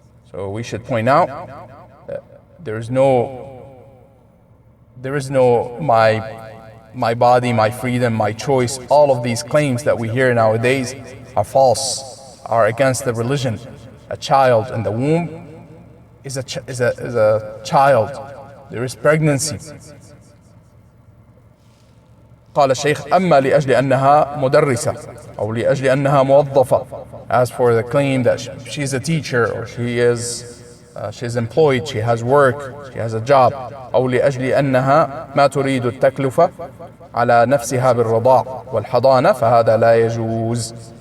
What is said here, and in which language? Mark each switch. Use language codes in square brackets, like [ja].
[en] So we should point out that there is no my body, my freedom, my choice. All of these claims that we hear nowadays are false, are against the religion. A child in the womb is a child. There is pregnancy. [ar] قال الشيخ: أما لأجل أنها مدرسة أو لأجل أنها موظفة. [en] As for the claim that she's a teacher, or she's employed, she has work, she has a job. [ar] أو لأجل أنها ما تريد التكلفة على نفسها بالرضاع والحضانة فهذا لا يجوز.